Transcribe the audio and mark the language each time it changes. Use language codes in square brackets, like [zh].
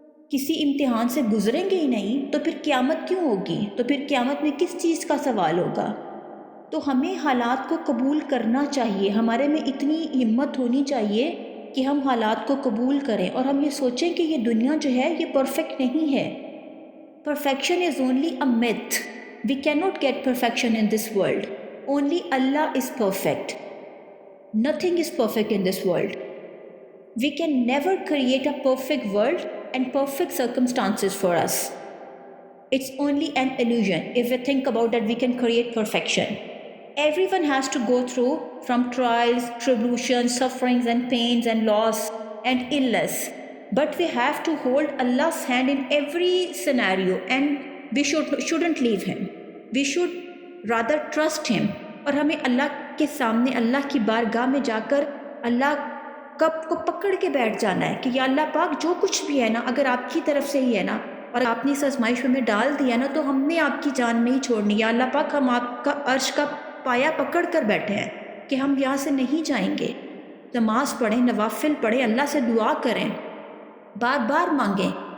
[ur] کسی امتحان سے گزریں گے ہی نہیں تو پھر قیامت کیوں ہوگی؟ تو پھر قیامت میں کس چیز کا سوال ہوگا؟ تو ہمیں حالات کو قبول کرنا چاہیے، ہمارے میں اتنی ہمت ہونی چاہیے کہ ہم حالات کو قبول کریں، اور ہم یہ سوچیں کہ یہ دنیا جو ہے یہ پرفیکٹ نہیں ہے۔ [en] Perfection is only a myth. We cannot get perfection in this world. Only Allah is perfect. Nothing is perfect in this world. We can never create a perfect world and perfect circumstances for us. It's only an illusion if we think about that we can create perfection. Everyone has to go through from trials, tribulations, sufferings and pains and loss and illness. But we have to hold Allah's hand in every scenario, and we shouldn't leave Him. We should rather trust Him. [ur] اور ہمیں اللہ کے سامنے، اللہ کی بارگاہ میں جا کر اللہ کو پکڑ کے بیٹھ جانا ہے کہ یا اللہ پاک جو کچھ بھی ہے نا، اگر آپ کی طرف سے ہی ہے نا اور آپ نے اس آزمائش میں ڈال دیا نا تو ہم نے آپ کی جان نہیں چھوڑنی۔ یا اللہ پاک ہم آپ کا عرش کا پایا پکڑ کر بیٹھے ہیں کہ ہم یہاں سے نہیں جائیں گے۔ نماز پڑھیں، نوافل پڑھیں، اللہ سے دعا کریں، بار بار مانگیں۔